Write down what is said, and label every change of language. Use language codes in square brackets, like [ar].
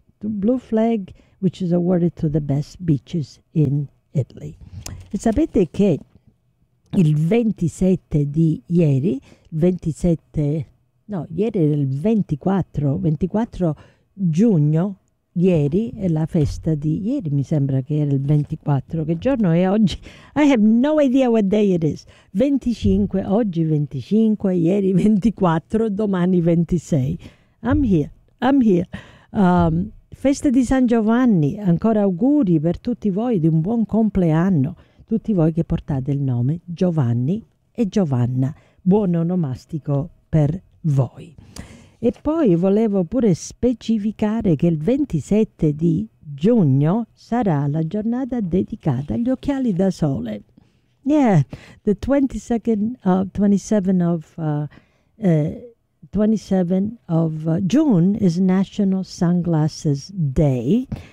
[en] Blue Flag, which is awarded to the best beaches in Italy. [it] E sapete che il 27 di ieri, 27, no, ieri era il 24 giugno, ieri è la festa di ieri, mi sembra che era il 24, che giorno è oggi? [en] I have no idea what day it is. [it] 25, oggi 25, ieri 24, domani 26. [en] I'm here. [it] Festa di San Giovanni, ancora auguri per tutti voi di un buon compleanno, tutti voi che portate il nome Giovanni e Giovanna, buon onomastico per voi. E poi volevo pure specificare che il 27 di giugno sarà la giornata dedicata agli occhiali da sole. [en] Yeah, the 27 of June is National Sunglasses Day.